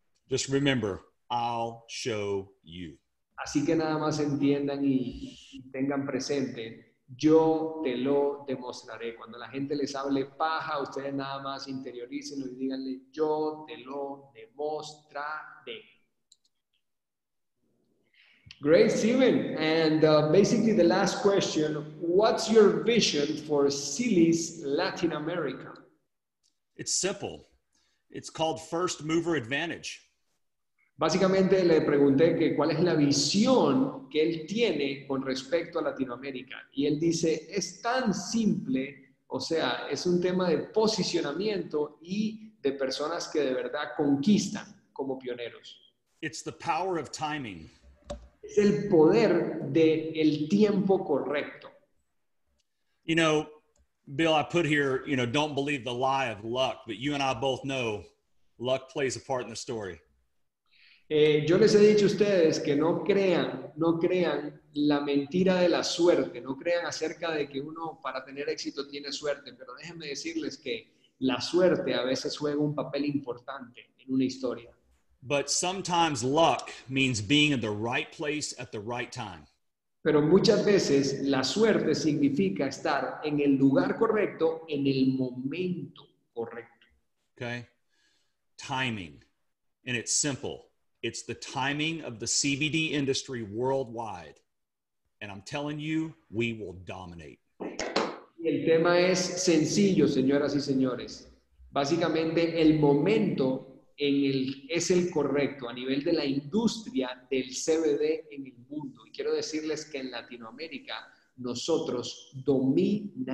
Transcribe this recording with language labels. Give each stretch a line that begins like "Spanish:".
English: Just remember, I'll show you.
Spanish: Así que nada más entiendan y tengan presente, yo te lo demostraré. Cuando la gente les hable paja, ustedes nada más interiorícenlo y díganle, yo te lo demostraré.
English: Great, Steven. And basically the last question, what's your vision for Zrii's Latin America? It's simple. It's called first mover advantage.
Spanish: Básicamente le pregunté que cuál es la visión que él tiene con respecto a Latinoamérica. Y él dice, es tan simple, o sea, es un tema de posicionamiento y de personas que de verdad conquistan como pioneros.
English: It's the power of timing.
Spanish: Es el poder del tiempo correcto.
English: You know, Bill, I put here, you know, don't believe the lie of luck, but you and I both know luck plays a part in the story.
Spanish: Yo les he dicho a ustedes que no crean la mentira de la suerte, no crean acerca de que uno para tener éxito tiene suerte, pero déjenme decirles que la suerte a veces juega un papel importante en una historia.
English: But sometimes luck means being in the right place at the right time.
Spanish: Pero muchas veces la suerte significa estar en el lugar correcto, en el momento correcto.
English: Okay? Timing. And it's simple. It's the timing of the CBD industry worldwide. And I'm telling you, we will dominate.
Spanish: Y el tema es sencillo, señoras y señores. Básicamente, el momento es el correcto a nivel de la industria del CBD en el mundo. Y quiero decirles que en Latinoamérica nosotros dominaremos.